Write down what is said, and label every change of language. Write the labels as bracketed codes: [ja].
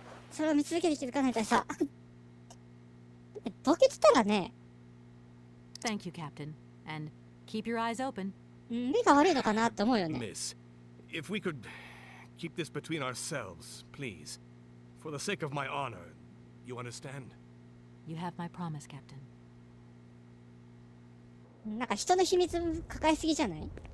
[ja] それを見続けて気づかないとさ。ボケてたらね、 [en] Thank you, Captain. And keep your eyes open. [ja] 目が悪いのかなって思うよね。 [en] Miss, if we could keep this between ourselves, please. For the sake of my honor. You understand? You have my promise, Captain. [ja] なんか人の秘密抱えすぎじゃない？